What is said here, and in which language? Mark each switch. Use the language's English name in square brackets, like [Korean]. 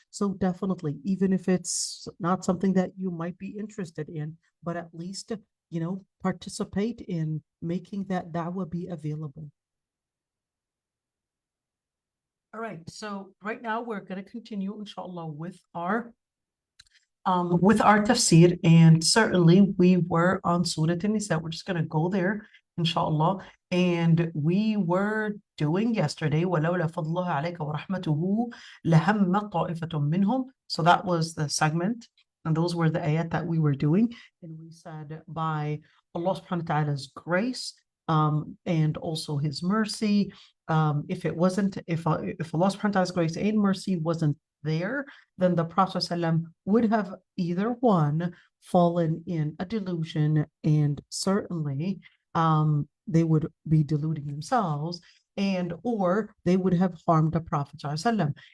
[English] So definitely, even if it's not something that you might be interested in, but at least, participate in making that da'wah be available. All right, so right now we're going to continue, inshallah, with our tafsir, and certainly we were on Surah An-Nisa. We're just going to go there, inshallah. And we were doing yesterday, [Arabic] وَلَوْلَا فَضْلُهُ عَلَيْكَ وَرَحْمَتُهُ لَهَمَّ طَائِفَةٌ مِّنْهُمْ. [English] So that was the segment, and those were the ayat that we were doing. And we said, by Allah subhanahu wa ta'ala's grace, and also his mercy, if Allah subhanahu wa ta'ala's grace and mercy wasn't there, then the Prophet ﷺ would have either one, fallen in a delusion, and certainly they would be deluding themselves, and or they would have harmed the Prophet ﷺ.